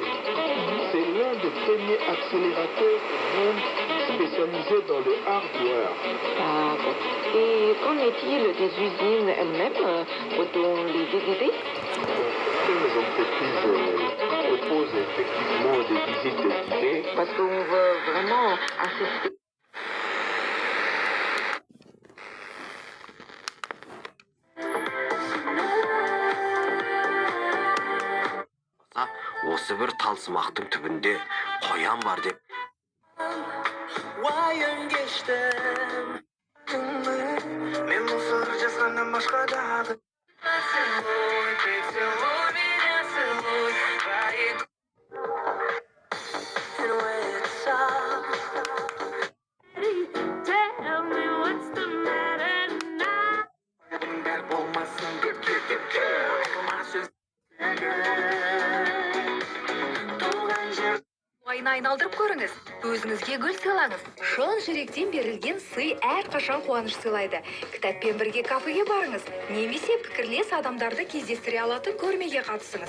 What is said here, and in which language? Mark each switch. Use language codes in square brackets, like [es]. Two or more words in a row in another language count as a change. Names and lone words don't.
[fr] C'est l'un des premiers accélérateurs du monde spécialisés dans le hardware. Ah, bon. Et qu'en est-il des usines elles-mêmes? Peut-on les visiter? Certaines entreprises proposent effectivement des visites guidées. Parce qu'on veut vraiment assister. [kk] Осы бір талсымақтың түбінде қоян бар деп. Уайым кештім, мен мұсыр жазғаннан басқа дағы. [ru] Поцелуй, поцелуй меня, целуй, твои [en] Tell me what's the matter now. [kk] Бәрі болмасын деп Туған жер айналдырып көріңіз. Өзіңізге гүл сыйлаңыз. Шын жүректен берілген сый әрқашан қуаныш сыйлайды. Кітаппен бірге кафеге барыңыз. Немесе пікірлес адамдарды кездестіре алатын көрмеге қатысыңыз.